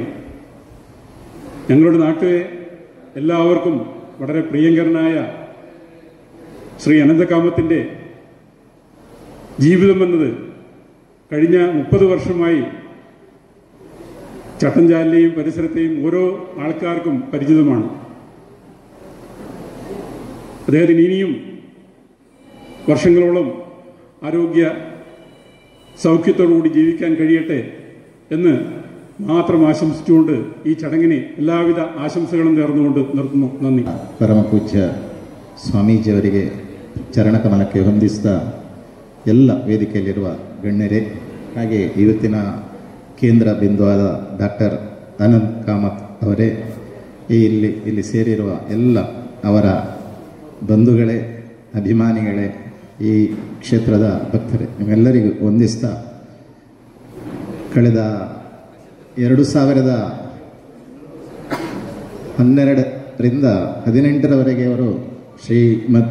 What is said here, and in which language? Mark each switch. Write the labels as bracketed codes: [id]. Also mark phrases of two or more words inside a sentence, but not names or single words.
[ml] ഞങ്ങളുടെ നാട്ടിലെ എല്ലാവർക്കും വളരെ പ്രിയങ്കരനായ ശ്രീ അനന്തകാമത്തിൻ്റെ ജീവിതമെന്നത് കഴിഞ്ഞ 30 വർഷമായി ചട്ടഞ്ചാലിലെയും പരിസരത്തെയും ഓരോ ആൾക്കാർക്കും പരിചിതമാണ്. അദ്ദേഹത്തിന് ഇനിയും വർഷങ്ങളോളം ആരോഗ്യ സൗഖ്യത്തോടുകൂടി ജീവിക്കാൻ കഴിയട്ടെ എന്ന് മാത്രം ആശംസിച്ചുകൊണ്ട് ಈ ಚടങ്ങിനെ എല്ലാവിധ ಆಶಂಸಗಳನ್ನು നേർന്നുകൊണ്ട് നിർത്തുന്നു. നന്ദി. [kn] ಪರಮಪೂಜ್ಯ ಸ್ವಾಮೀಜಿಯವರಿಗೆ ಚರಣಕಮಲಕ್ಕೆ ಹೊಂದಿಸಿದ ಎಲ್ಲ ವೇದಿಕೆಯಲ್ಲಿರುವ ಗಣ್ಯರೇ, ಹಾಗೆ ಇವತ್ತಿನ ಕೇಂದ್ರ ಬಿಂದುವಾದ ಡಾಕ್ಟರ್ ಅನಂತ್ ಕಾಮತ್ ಅವರೇ, ಇಲ್ಲಿ ಸೇರಿರುವ ಎಲ್ಲ ಅವರ ಬಂಧುಗಳೇ, ಅಭಿಮಾನಿಗಳೇ, ಈ ಕ್ಷೇತ್ರದ ಭಕ್ತರೇ, ನಿಮ್ಮೆಲ್ಲರಿಗೂ ವಂದಿಸ್ತಾ, ಕಳೆದ 2012ರಿಂದ 2018ರವರೆಗೆ ಅವರು ಶ್ರೀಮದ್